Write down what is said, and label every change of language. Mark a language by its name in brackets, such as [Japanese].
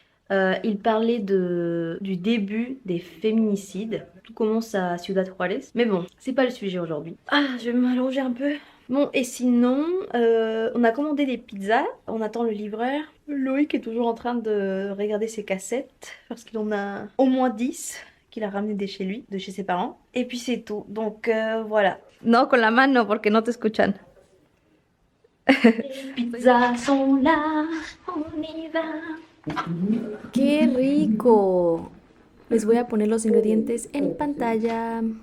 [French] Il parlait du début des féminicides. Tout commence à Ciudad Juárez. Mais bon, c'est pas le sujet aujourd'hui. Ah, je vais m'allonger un peu. Bon, et sinon, on a commandé des pizzas, on attend le livreur. Loïc est toujours en train de regarder ses cassettes, parce qu'il en a au moins 10 qu'il a ramené de chez lui, de chez ses parents. Et puis c'est tout, donc voilà. [Spanish] No, con la mano, porque no te escuchan. [French] Les pizzas sont là, on y va. [Spanish] ¡Qué rico! Les voy a poner los ingredientes en pantalla.